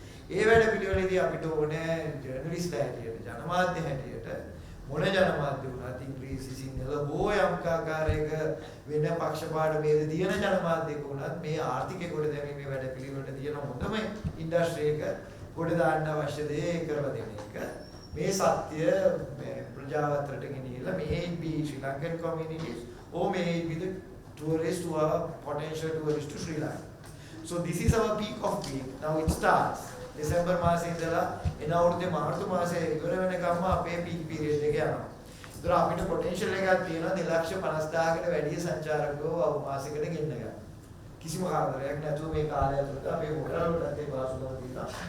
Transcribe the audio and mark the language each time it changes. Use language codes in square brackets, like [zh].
[si] ඒ වැඩ පිළිවෙලේදී අපිට ඕනේ ජර්නලිස්ට් හැටියට, ජනමාධ්‍ය හැටියට මොන ජනමාධ්‍ය වුණත් ඉංග්‍රීසි සිංහල හෝ යම් ආකාරයක වෙන පක්ෂපාත ભેද තියෙන ජනමාධ්‍යක වුණත් මේ ආර්ථිකය කොට දැමීමේ වැඩ පිළිවෙලට තියෙන හොඳම ඉන්ඩස්ට්‍රි එක කොට දාන්න අවශ්‍ය දේ කරලා දෙන එක. මේ සත්‍ය ප්‍රජාව අතරට ගෙනියලා [en] may it be Sri Lankan communities or may it be the tourists who are potential tourists to Sri Lanka. So this is our peak of peak. Now it starts. [si] December මාසයේ ඉඳලා එන අවුරුද්දේ මාර්තු මාසයේ ඉවර වෙනකම්ම අපේ peak period එක යනවා. ඒතර අපිට potential එකක් තියෙනවා 2,50,000කට වැඩි සංචාරකයෝ අවු මාසයකට ගෙන්න ගන්න. කිසිම කාරණයක් නැතුව මේ කාලය ඇතුළත අපේ හොටල් වලට ඒ වාසුදාව තියෙනවා.